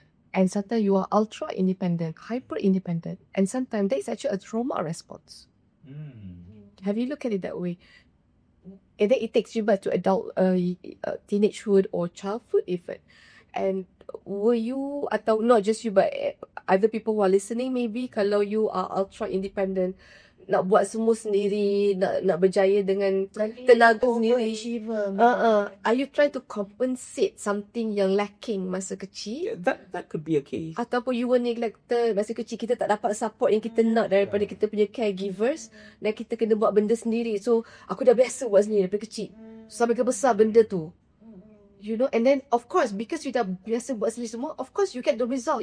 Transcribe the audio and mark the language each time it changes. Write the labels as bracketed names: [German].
[English] And sometimes you are ultra independent, hyper independent. And sometimes that is actually a trauma response. Have you looked at it that way? And then it takes you back to adult, teenagehood or childhood even. And were you, atau not just you, but other people who are listening maybe, kalau you are ultra independent, [Malay] nak buat semua sendiri, nak berjaya dengan tenaga sendiri. [English] Are you trying to compensate something [Malay] yang [English] lacking [Malay] masa kecil? [English] Yeah, that could be a case. [Malay] Ataupun [English] you were neglected [Malay] masa kecil, kita tak dapat support yang kita nak daripada kita punya caregivers, dan kita kena buat benda sendiri. So aku dah biasa buat sendiri daripada kecil sampai ke besar benda tu. [English] You know, and then of course because you [Malay] dah biasa buat sendiri semua, [English] of course you get the result.